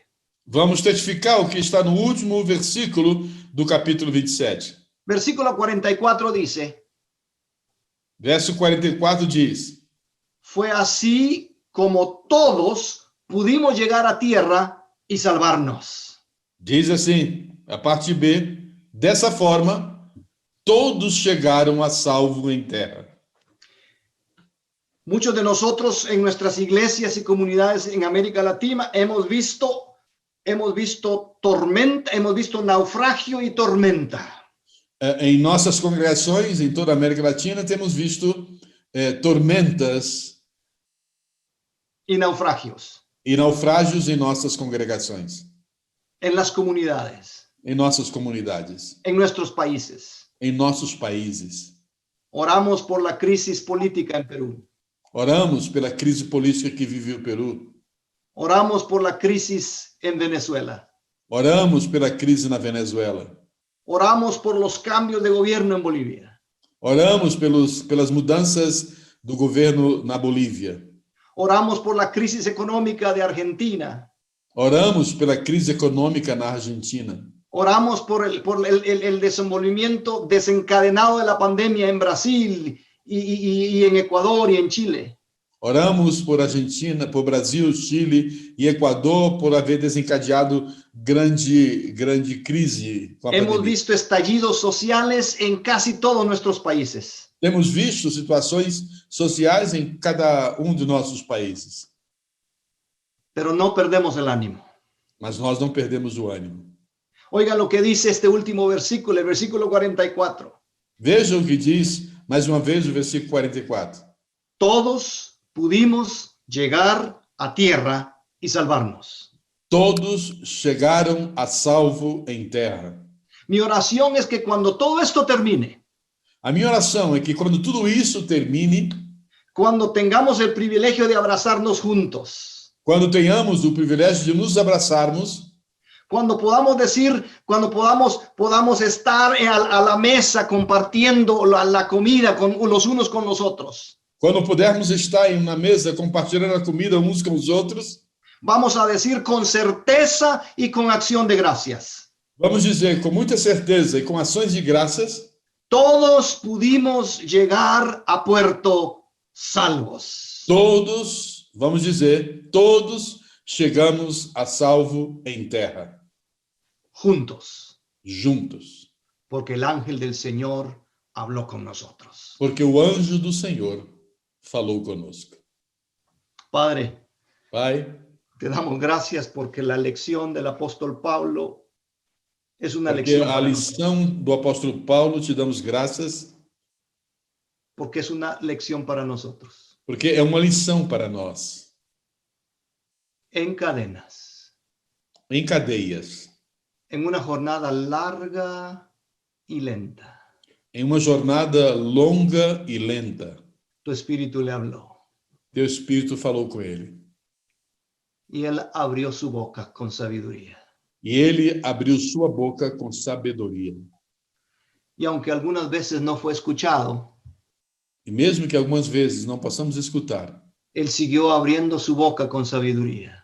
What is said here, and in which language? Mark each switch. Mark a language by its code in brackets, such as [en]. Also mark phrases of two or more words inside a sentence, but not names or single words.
[pt] vamos testificar o que está no último versículo do capítulo 27. [es] Versículo 44 dice, [pt] Verso 44 diz: [es] fue así como todos pudimos llegar a tierra y salvarnos. [pt] Diz assim, a parte B, dessa forma, todos chegaram a salvo em terra. [es] Muchos de nosotros en nuestras iglesias y comunidades en América Latina hemos visto tormenta, hemos visto naufragio y tormenta. [pt] Em nossas congregações, em toda a América Latina, temos visto tormentas [es] Y naufragios [pt] e naufrágios em nossas congregações, [es] en las comunidades, [pt] em nossas comunidades, [es] en nuestros países. [pt] em nossos países. [es] Oramos por la crisis política en Perú. [pt] Oramos pela crise política que vive o Peru. [es] Oramos por la crisis en Venezuela. [pt] Oramos pela crise na Venezuela. [es] Oramos por los cambios de gobierno en Bolivia. [pt] Oramos pelas mudanças do governo na Bolívia. [es] Oramos por la crisis económica de Argentina. [pt] Oramos pela crise econômica na Argentina. [es] Oramos por el desenvolvimiento desencadenado de la pandemia en Brasil y en Ecuador y en Chile. [pt] Oramos por Argentina, por Brasil, Chile e Equador por haver desencadeado grande crise com a [es] Hemos [pt] pandemia. [es] visto estallidos sociales en casi todos nuestros países. [pt] Temos visto situações sociais em cada de nossos países, [es] Pero no perdemos el ánimo. [pt] mas nós não perdemos o ânimo. [es] Oiga lo que dice este último versículo, el versículo 44. [pt] Vejam o que diz, mais uma vez, o versículo 44. [es] Todos pudimos llegar a tierra y salvarnos. [pt] Todos chegaram a salvo em terra. [es] Mi oración es que cuando todo esto termine, [pt] A minha oração é que quando tudo isso termine, [es] cuando tengamos el privilegio de abrazarnos juntos, [pt] quando tenhamos o privilégio de nos abraçarmos, [es] Cuando podamos decir, cuando podamos estar a la mesa compartiendo la comida con los unos con los otros. [pt] Quando pudermos estar em uma mesa compartilhando a comida uns com os outros, [es] Vamos a decir con certeza y con acción de gracias. [pt] vamos dizer com muita certeza e com ações de graças, [es] Todos pudimos llegar a puerto salvos. [pt] todos, vamos dizer, todos chegamos a salvo em terra, [es] Juntos, [pt] juntos, [es] porque el ángel del Señor habló con nosotros. [pt] porque o anjo do Senhor falou conosco. [es] Padre, [pt] Pai, [es] te damos gracias porque la lección del apóstol Pablo es una porque lección [pt] a [es] para nosotros, [pt] lição do apóstolo Paulo te damos graças, [es] porque es una lección para nosotros. [pt] porque é uma lição para nós, [es] En cadenas, [pt] em cadeias, [es] en una jornada larga y lenta, [pt] em uma jornada longa e lenta. [es] tu espíritu le habló [pt] Teu Espírito falou com ele. [es] y él abrió su boca con sabiduría. [pt] E ele abriu sua boca com sabedoria. [es] Y aunque algunas veces no fue escuchado, [pt] E mesmo que algumas vezes não possamos escutar, [es] él siguió abriendo su boca con sabiduría.